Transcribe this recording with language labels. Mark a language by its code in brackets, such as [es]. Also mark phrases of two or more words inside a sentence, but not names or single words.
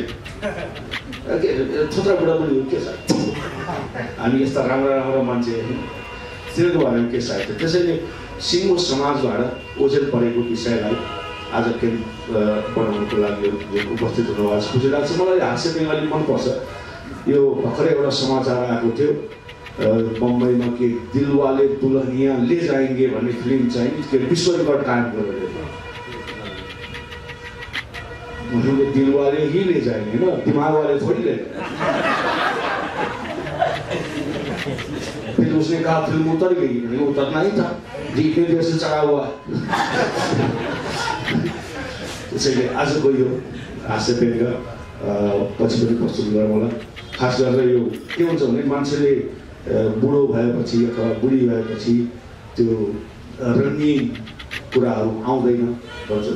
[ne] थोत्रा बुढाबुढी के छ हामी यस्ता राम्रा राम्रा मान्छे तिनीहरूको बारेमा के साहित्य। त्यसैले सिङ्गो समाजबाट ओझेल परेको विषयलाई आज फेरि बनाउनुको लागि उपस्थित हुनुभएको छ, खुसी लाग्छ। मलाई हाँस्य व्यङ्ग्य मनपर्छ। यो भर्खरै एउटा समाचार आएको थियो बम्बईमा के दिलवाले दुल्हनिया ले जाएंगे भन्ने फिल्म चाहिँ के विश्व रेकर्ड कायम गरेर [hi] दिलवाले ही ले जाएंगे ना, दिमाग वाले थोड़ी ले। फिर उसने कहा फिल्म उतर गई, नहीं उतरना ही था, इतने देर से चढ़ा हुआ। [ne] त्यसैले आजको यो हाँस्य व्यङ्ग्य पछि पनि प्रस्तुत गरौँ होला। खास गरेर यो के हुन्छ भने मान्छेले बुढो भएपछि अथवा बुढी भएपछि त्यो रङ्गीन कुराहरू आउँदैन भन्छन्।